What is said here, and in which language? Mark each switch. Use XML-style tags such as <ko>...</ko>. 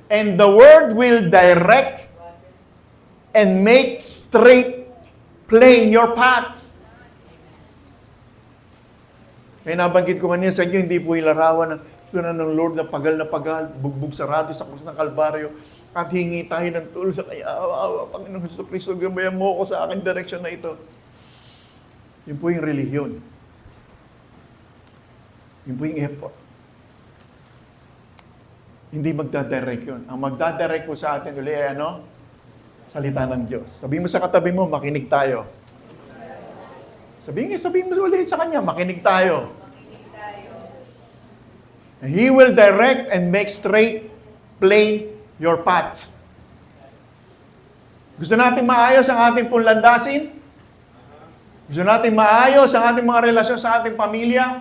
<en>And the Word will direct and make straight, plain your paths.</en> <tl>Kaya nabanggit ko kanina sa inyo, hindi po ilarawan ng Lord na pagal, bugbog sarado sa krus ng Kalbaryo, at hingi tayo ng tulong sa kanya. Awa, Panginoong Jesucristo, gabayan mo ako sa aking direksyon na ito. Yun po yung relihiyon. Yun po yung effort. Hindi magdadirect yun. Ang magdadirect po sa atin uli ay ano? Salita ng Diyos. Sabihin mo sa katabi mo, makinig tayo. Sabihin mo ulit sa kanya, makinig tayo.</tl> <en>And He will direct and make straight, plain your path.</en> <tl>Gusto natin maayos ang ating pong landasin? Gusto natin maayos ang ating mga relasyon sa ating pamilya?</tl>